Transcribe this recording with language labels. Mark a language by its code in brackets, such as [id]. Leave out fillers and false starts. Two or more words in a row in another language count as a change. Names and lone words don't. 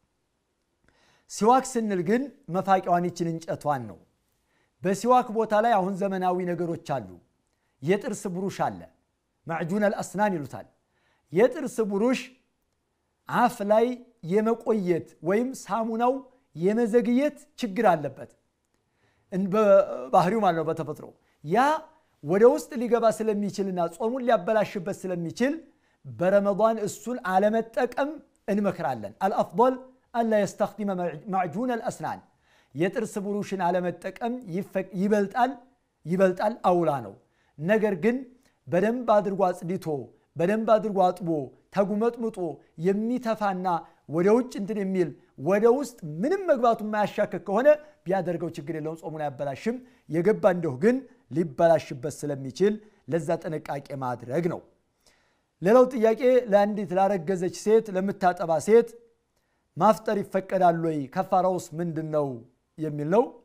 [am] ሲዋክ ስንል ግን መፋቂዋን ይችን እንጨቷን ነው በሲዋክ ቦታ ላይ አሁን ዘመናዊ ነገሮች አሉ የጥርስ ብሩሽ አለ [ar] معجون الاسنان [am] ይሉታል የጥርስ ብሩሽ አፍ ላይ የመቆየት ወይም ሳሙናው የመዘግየት ችግር አለበት በባህሪው ማለት ነው በተፈጥሮ ያ ወደ ውስጥ ሊገባ ስለሚችልና ጾሙን ሊያበላሽበት ስለሚችል በረመዳን እሱን አለመጠቀም እንመክራለን [ar] الافضل الا يستخدم معجون الاسنان [am] የጥርስ ብሩሽን አለመጠቀም ይበልጣል አውላ ነው ነገር ግን በደንብ አድርጎ አጽድቶ በደንብ አድርጎ አጥቦ ተጉመጥምጦ የሚተፋና ወደ ውጭ እንትን የሚል ወደ ውስጥ ምንም መግባቱ የማያሻከክ ከሆነ ቢያደርገው ችግር የለውም ጾሙን ያበላሽም የገባ እንደው ግን ሊበላሽበት ስለሚችል ለዛ ጥንቃቄ ማድረግ ነው ሌላው ጥያቄ ለአንዲት ላረገዘች ሴት ለምታጠባ ሴት ማፍጠር ይፈቀዳል ወይ ከፋራውስ ምንድነው የሚል ነው